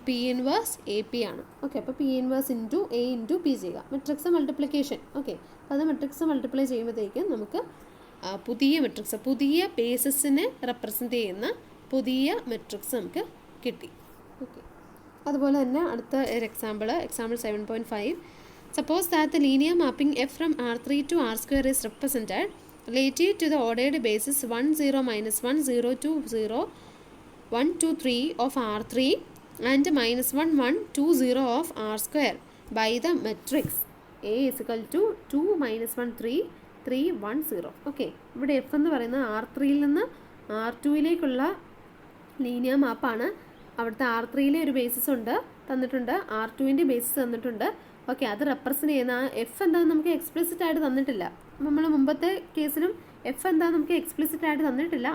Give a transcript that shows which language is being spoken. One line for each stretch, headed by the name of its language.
Malayalam: P inverse A P ആണ്. Okay, അപ്പോൾ P inverse × A × P ചെയ്യുക. Matrix multiplication. ഓക്കെ, അപ്പോൾ അത് മെട്രിക്സ് മൾട്ടിപ്ലൈ ചെയ്യുമ്പോഴത്തേക്കും നമുക്ക് പുതിയ മെട്രിക്സ്, പുതിയ ബേസിസിനെ റെപ്രസെൻ്റ് ചെയ്യുന്ന പുതിയ മെട്രിക്സ് നമുക്ക് കിട്ടി. ഓക്കെ, അതുപോലെ തന്നെ അടുത്ത ഒരു example 7.5.
English: Suppose that the linear mapping F from R3 to R² is represented relative to the ordered basis 1 0 minus 1 0 2 0 1 2 3 of R3 and minus 1 1 2 0 of R² by the matrix A is equal to 2 minus 1 3 3 1 0.
Malayalam: Okay, ഇവിടെ F എന്ന് പറയുന്നത് R3യിൽ നിന്ന് R2യിലേക്കുള്ള linear മാപ്പാണ്. അവിടുത്തെ R3യിലെ ഒരു basis ഉണ്ട് തന്നിട്ടുണ്ട്, R2ൻ്റെ basis തന്നിട്ടുണ്ട്. Okay, അത് റെപ്രസെൻ്റ് ചെയ്യുന്ന എഫ് എന്താണെന്ന് നമുക്ക് എക്സ്പ്ലിസിറ്റ് ആയിട്ട് തന്നിട്ടില്ല. നമ്മൾ മുമ്പത്തെ കേസിലും എഫ് എന്താണെന്ന് നമുക്ക് എക്സ്പ്ലിസിറ്റ് ആയിട്ട് തന്നിട്ടില്ല.